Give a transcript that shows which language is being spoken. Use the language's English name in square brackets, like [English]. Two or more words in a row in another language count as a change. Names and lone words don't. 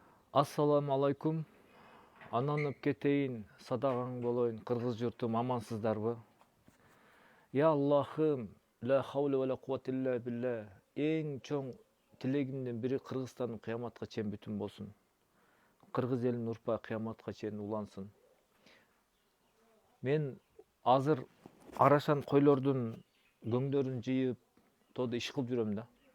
[Arabic] السلام عليكم. [Kyrgyz] Ананып кетейин, садағаң болойын, қырғыз жұртым, амансыздарбы? Я Аллахым, [Arabic] لا حول ولا قوة إلا بالله. [Kyrgyz] Ең чоң тилегимден бири Кыргызстандын кыяматка чейин бүтүн болсун. Кыргыз элинин урпагы кыяматка чейин улансын. Мен азыр арашан койлордун көңдөрүн жыйып, тоодо иш кылып жүрөм да.